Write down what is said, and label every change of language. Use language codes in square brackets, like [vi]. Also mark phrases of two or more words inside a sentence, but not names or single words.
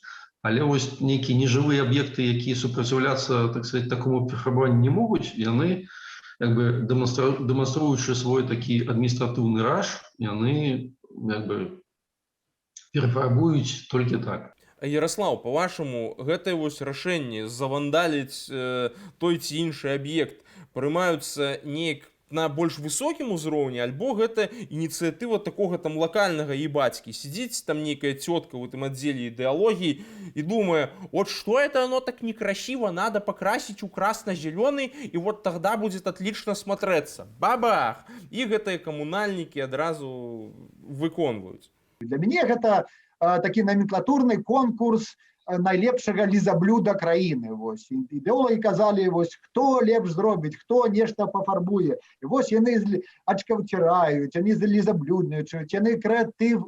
[be] Але вось нейкія нежывыя аб'екты, якія супраціўляцца, так сказаць, такому перафарбаванню не могуць, яны, як бы, дэманструючы свой такі адміністратыўны раж, яны, як бы, перафарбуюць толькі так. Ярослаў, па-вашаму, гэтае вось рашэнне завандаліць той ці іншы аб'ект прымаюцца неяк на больш высокім узроўні, альбо гэта ініцыятыва такога там лакальнага ебацькі. Сидзіць там нейкая цётка [ru] в этом отделе идеологии и думая, вот что это оно так некрасиво, надо покрасить у красно-зеленый, и вот тогда будет отлично смотреться. Бабах! [be] И гэтыя камунальнікі адразу выконваюць. Для мяне гэта такі номенклатурны конкурс найлепшага лізаблюда краіны. Ідэолагі казалі, хто лепш зробіць, хто нешта пафарбуе. І вось яны ачкаўціраюць, яны лізаблюднічаюць, яны крэатыў.